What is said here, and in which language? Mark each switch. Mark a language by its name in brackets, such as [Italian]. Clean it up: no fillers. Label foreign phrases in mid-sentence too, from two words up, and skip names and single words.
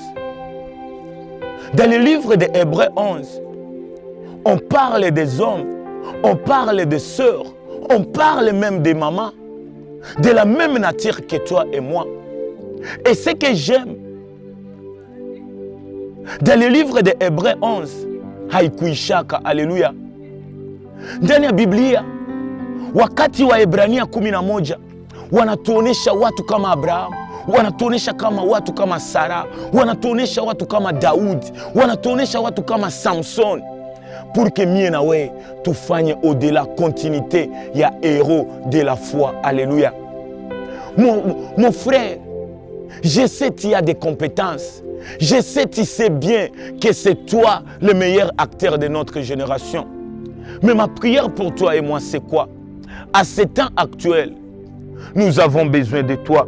[French] Dans le livre de Hébreux 11, on parle des hommes, on parle des sœurs, on parle même des mamans, de la même nature que toi et moi. Et ce que j'aime, dans le livre de Hébreux 11, haikuishaka, alléluia. [Swahili] Ndani ya Biblia, wakati wa Ebrania 11, wanatuonesha watu kama Abrahamu, wanatuonesha kama watu kama Sara, wanatuonesha watu kama Daudi, wanatuonesha watu kama Samson, [French] pour que [Swahili] mie na we tufanye [French] au-delà continuité ya héros de la foi. Alléluia. Mon frère, je sais que tu as des compétences. Je sais que tu sais bien que c'est toi le meilleur acteur de notre génération. Mais ma prière pour toi et moi, c'est quoi? À ce temps actuel, nous avons besoin de toi.